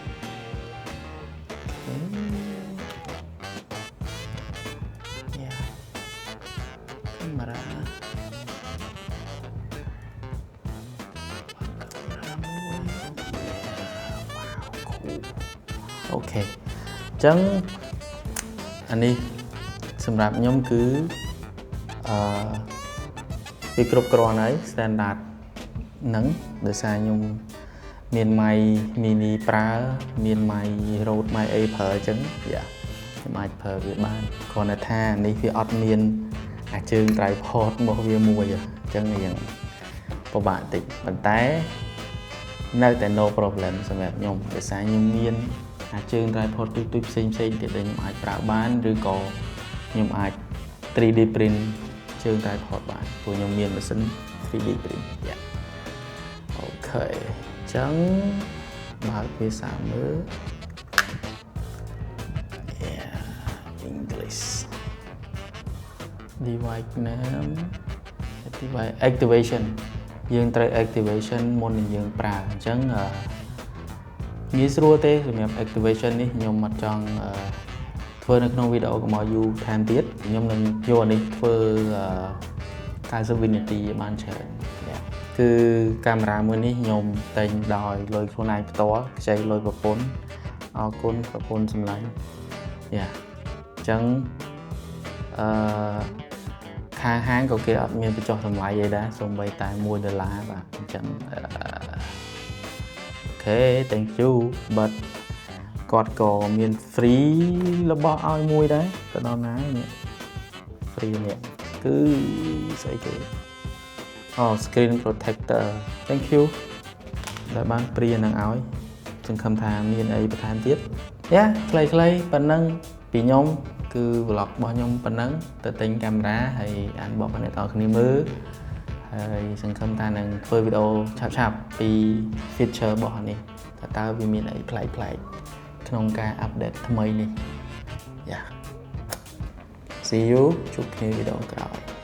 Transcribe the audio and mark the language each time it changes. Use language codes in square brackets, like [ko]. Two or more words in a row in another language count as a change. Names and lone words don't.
[km] កាមេរ៉ាអូខេអញ្ចឹងអានេះសម្រាប់ខ្ញុំគឺ វាគ្រប់គ្រាន់ហើយ standard ហ្នឹងដោយសារខ្ញុំមាន [en] mic mini [km] ប្រើមាន mic [en] Rode mic [km] អីប្រើអញ្ចឹងខ្ញុំអាចប្រើ វាបានគ្រាន់តែថានេះវាអត់មានអាចជើង tripod របស់វាមួយអញ្ចឹងយ៉ាងពិបាកតិចប៉ុន្តែនៅតែ [en] no problem [km] សម្រាប់ខ្ញុំដោយសារខ្ញុំមានអាចជើង tripod ទូចផ្សេងៗទៀតដែលខ្ញុំអាចប្រើបានឬក៏ខ្ញុំអាច [en] 3D print [km] ជើង tripod បានព្រោះខ្ញុំមានម៉ាស៊ីន [en] 3D print [km] អូខេអញ្ចឹងបើកវាសាមើល [en] English device name device activation [km] យើងត្រូវ activation មុននឹងយើងប្រើអញ្ចឹងងាយស្រួល ទេសម្រាប់ activation នេះខ្ញុំអត់ចង់ធ្វើនៅក្នុងវីដេអូកុំឲ្យយូរថែមទៀតខ្ញុំនឹងយកអានេះធ្វើ90វិនាទីបានច្រើនគឺកាមេរ៉ាមួយនេះខ្ញុំតែងដោយលុយខ្លួនឯងផ្ទាល់ខ្ចីលុយប្រពន្ធអរគុណប្រពន្ធសម្លាញ់អញ្ចឹង ខាងហាងក៏គេអត់មានបញ្ចុះតម្លៃអីដែរសូម្បីតែ$1បាទអញ្ចឹងអូខេ [en] thank you but [km] គាត់ក៏មាន free របស់ឲ្យមួយដែរទៅដល់ណានេះ free នេះគឺស្អីគេ [en] screen protector thank you [km] ដែល បានព្រានឹងឲ្យសង្ឃឹមថាមានអីបន្ថែមទៀតខ្លីៗប៉ុណ្ណឹងពីខ្ញុំគឺ vlog របស់ខ្ញុំប៉ុណ្ណឹងទៅទិញកាមេរ៉ាហើយអានបបអ្នកទាំងគ្នាមើលហើយសង្ឃឹមថានឹងធ្វើវីដេអូឆាប់ៗពី feature របស់នេះតើវាមានអីប្លែកៗក្នុងការ update ថ្មីនេះ [en] see you [km] ជួបគ្នាវីដេអូក្រោយ